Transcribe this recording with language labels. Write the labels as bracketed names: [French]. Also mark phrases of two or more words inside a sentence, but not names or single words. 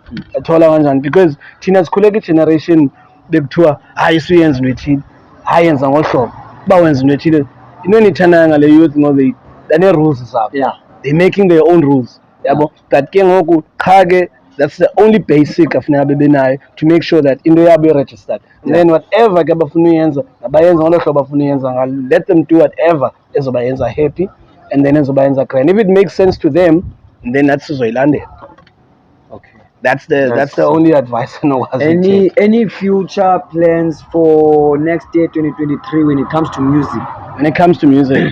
[Zulu] Athola kanjani? [Xhosa] Because thina sikhule kwi-generation bekuthiwa hayi suyenza into ethile, hayi yenza ngohlobo, uba wenza into ethile. Into endiyithandayo ngale youth ngoba banee-rules zabo. [English] They're making their own rules, [Xhosa] yabo. [English] But [Xhosa] ke ngoku qha ke [English] that's the only basic [Xhosa] afuneka bebenayo [English] to make sure that [Xhosa] into yabo [English] i-registered. And then whatever [Xhosa] ke abafuna uyenza mabayenza ngolo hlobo bafuna uyenza ngalo. [English] Let them do whatever ezobayenza happy and then ezobayenza grand. If it makes sense to them, then that's uzoyilandela. Okay. That's the only advice I know. Any future plans for next year 2023 when it comes to music? When it comes to music,